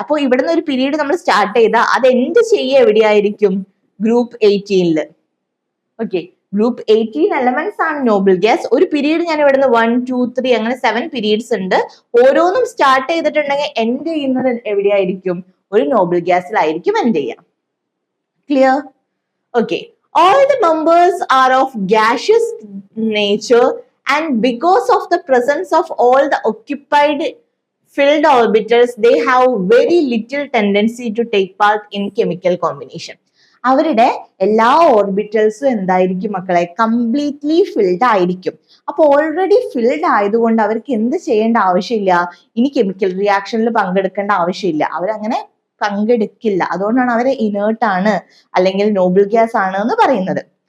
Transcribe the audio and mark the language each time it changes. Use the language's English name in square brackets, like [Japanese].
[Malayalam] അപ്പോൾ ഇവിടുന്ന് ഒരു പീരീഡ് നമ്മൾ സ്റ്റാർട്ട് ചെയ്താൽ അത് എൻഡ് ചെയ്യുക എവിടെയായിരിക്കും? ഗ്രൂപ്പ് 18. ഓക്കെ, ഗ്രൂപ്പ് 18 എലമെന്റ്സ് ആണ് നോബിൾ ഗ്യാസ്. ഒരു പീരീഡ് ഞാൻ ഇവിടുന്ന് 1, 2, 3 അങ്ങനെ 7 പീരീഡ്സ് ഉണ്ട്. ഓരോന്നും സ്റ്റാർട്ട് ചെയ്തിട്ടുണ്ടെങ്കിൽ എൻഡ് ചെയ്യുന്നത് എവിടെയായിരിക്കും? ഒരു നോബിൾ ഗ്യാസിലായിരിക്കും എൻഡ് ചെയ്യാം. Clear? [English] Okay, all the members are of gaseous nature and because of the presence of all the occupied filled orbitals they have very little tendency to take part in chemical combination. [Malayalam] അവരുടെ എല്ലാ ഓർബിറ്റൽസും എന്തായിരിക്കും മക്കളെ? Completely filled ആയിരിക്കും. അപ്പൊ already filled ആയതുകൊണ്ട് അവർക്ക് എന്ത് ചെയ്യേണ്ട ആവശ്യമില്ല? ഇനി കെമിക്കൽ റിയാക്ഷനിൽ പങ്കെടുക്കേണ്ട ആവശ്യമില്ല. അവരങ്ങനെ പങ്കെടുക്കില്ല. അതുകൊണ്ടാണ് അവരെ ഇനേർട്ട് ആണ് അല്ലെങ്കിൽ നോബിൾ ഗ്യാസ് ആണ് എന്ന് പറയുന്നത്.